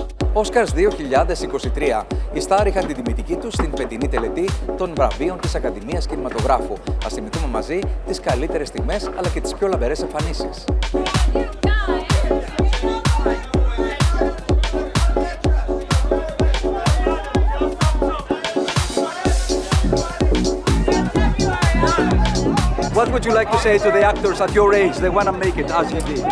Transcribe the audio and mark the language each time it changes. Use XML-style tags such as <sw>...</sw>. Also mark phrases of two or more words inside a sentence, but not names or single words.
<en>Oscars 2023.</en> <el>Οι στάρ είχαν την τιμητική τους στην φετινή τελετή των βραβείων της Ακαδημίας Κινηματογράφου. Ας θυμηθούμε μαζί τις καλύτερες στιγμές αλλά και τις πιο λαμπερές εμφανίσεις.</el> <en>What would you like to say to the actors at your age? They want to make it as you did.</en>